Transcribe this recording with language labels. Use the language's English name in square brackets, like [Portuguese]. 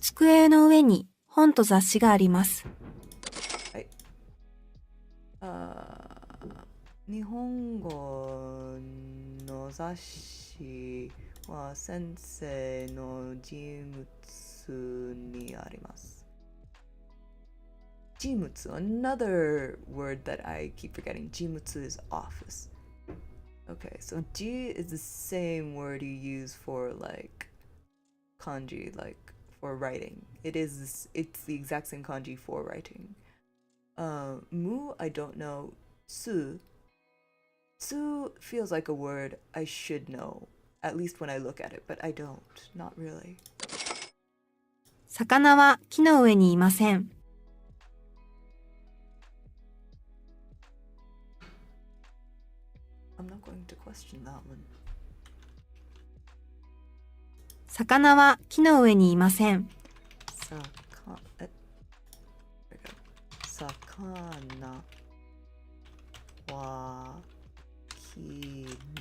[Japanese] 机の上に本と雑誌があります。はい。日本語の雑誌は先生の事務にあります。 [English] 事務 another word that I keep forgetting. 事務 is office. Okay, so G is the same word you use for like kanji, like for writing. It's the exact same kanji for writing. Mu, I don't know. Su feels like a word I should know, at least when I look at it, but I don't. Not really. [Japanese] 魚は木の上にいません。 [English] I'm not going to question that one. [Japanese] 魚は木の上にいません。魚は木の上にいません。